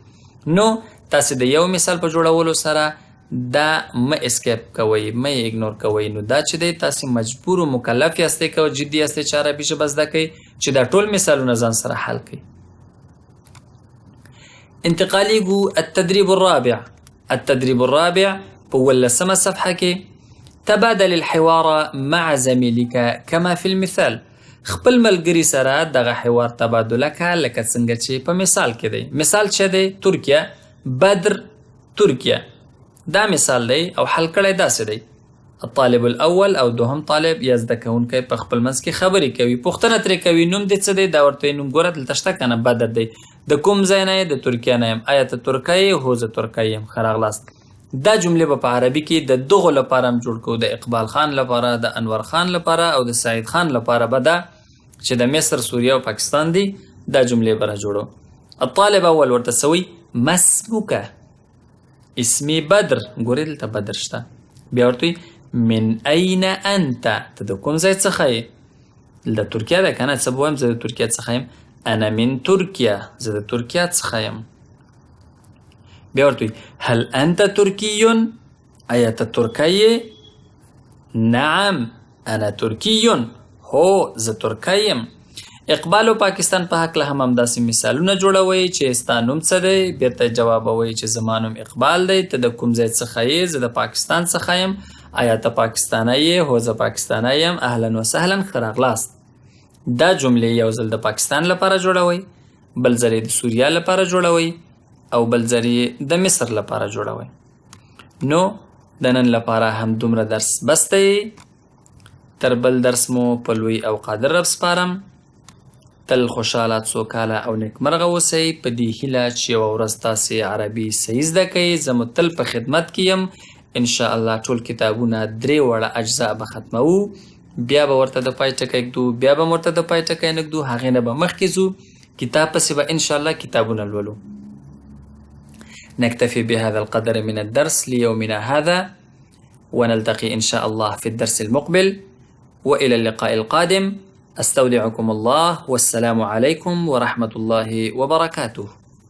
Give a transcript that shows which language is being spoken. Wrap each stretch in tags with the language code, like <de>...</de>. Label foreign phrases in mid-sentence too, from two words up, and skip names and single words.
<ps>نو تاسو د یو مثال په جوړولو سره دا مه اسکیپ کوئ، مه یې اګنور کوئ. نو دا چې دی تاسو مجبور و مکلف یاستئ که جدي یاستئ چې عربي ژبه زده کوئ چې دا ټول مثالونه ځان سره حل کړئ. انتقالیږو</ps> <ar>التدریب الرابع. التدریب الرابع</ar> <ps>په 18مه صفحه کې</ps> <ar>تبادل الحوار مع زميلك كما في المثال.</ar> <ps>خپل ملګري سره دغه حوار تبادله کړه لکه څنګه چې په مثال کې دی. مثال چې دی ترکیه، بدر، ترکیه. دا مثال دی او حل کړی داسې دی.</ps> <ar>الطالب الاول</ar> <ps>او دوهم طالب یا زده کوونکی په خپل منځ کې خبرې کوي، پوښتنه ترې کوي نوم دې څه دی؟ دا ورته نوم ګوره دلته شته که نه؟ بدر دی. د کوم ځای نه یې؟ د ترکیه نه یم. آیا ته ترکی یې؟ هو زه ترکی یم. ښه راغلاست. دا جملې به په عربي کې د دغو لپاره هم جوړ کړو، د اقبال خان لپاره، د انور خان لپاره او د سعید خان لپاره به دا چې د مصر، سوریه او پاکستان دي، دا جملې به را جوړو.</ps> <ar>الطالب اول</ar> <ps>ورته سوی</ps> <ar>ما اسمک؟ اسمی بدر.</ar> <ps>ګورې دلته بدر شته. بیا ورته</ps> <ar>من این انت؟</ar> <ps>ته د کوم ځای څخه یې؟ د ترکیه ده که نه؟ څه به وایم؟ زه د ترکیه څخه یم.</ps> <ar>انا من ترکیه.</ar> <ps>زه د ترکیه څخه یم. بیا ورته</ps> <ar>هل انت ترکی؟</ar> <ps>آیا ته ترکی یې؟</ps> <ar>نعم انا ترکی.</ar> <ps>هو زه ترکی یم. اقبال او پاکستان په هکله هم همداسې مثالونه جوړوئ چې ستا نوم څه دی؟ بیرته جوابوئ چې زما نوم اقبال دی. ته د کوم ځای څخه یې؟ زه د پاکستان څخه یم. آیا ته پاکستانی یې؟ هو زه پاکستانی یم.</ps> <ar>اهلا وسهلا،</ar> <ps>ښه راغلاست. دا جملې یو ځل د پاکستان لپاره جوړوئ، بل ځل یې د سوریه لپاره جوړوئ او بل ځل یې د مصر لپاره جوړوئ. نو د نن لپاره هم دومره درس بس دی. تر بل درس مو په لوی او قادر رب سپارم. تل خوشحاله، سوکاله او نیکمرغه اوسئ. په دې هیله چې یوه ورځ تاسې عربي صحیح زده کوئ. زه مو تل په خدمت کې یم. انشاءالله ټول کتابونه 3 وړه اجزا به ختموو، بیا به ورته د پای ټکی ږدو، بیا به ورته د پای ټکی نه ږدو، هغې نه به مخکې ځو. کتاب پسې به انشاءالله کتابونه لولو.</ps> <ar>نكتفي بهذا القدر من الدرس ليومنا هذا، ونلتقي إن شاء الله في الدرس المقبل، وإلى اللقاء القادم. أستودعكم الله، والسلام عليكم ورحمة الله وبركاته.</ar>